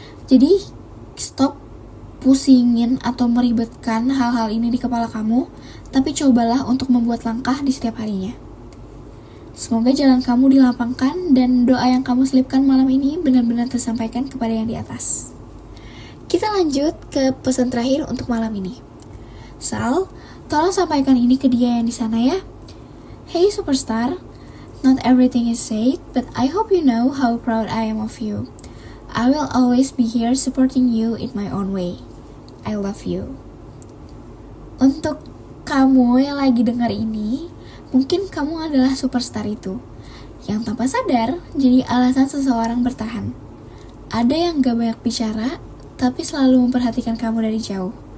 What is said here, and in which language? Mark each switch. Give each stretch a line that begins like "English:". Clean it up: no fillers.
Indonesian: Jadi, stop pusingin atau meribetkan hal-hal ini di kepala kamu, tapi cobalah untuk membuat langkah di setiap harinya. Semoga jalan kamu dilapangkan dan doa yang kamu selipkan malam ini benar-benar tersampaikan kepada yang di atas. Kita lanjut ke pesan terakhir untuk malam ini. Sal, tolong sampaikan ini ke dia yang di sana ya.
English: Hey superstar, not everything is said, but I hope you know how proud I am of you. I will always be here supporting you in my own way. I love you.
Indonesian: Untuk kamu yang lagi dengar ini, mungkin kamu adalah superstar itu, yang tanpa sadar jadi alasan seseorang bertahan. Ada yang gak banyak bicara, tapi selalu memperhatikan kamu dari jauh.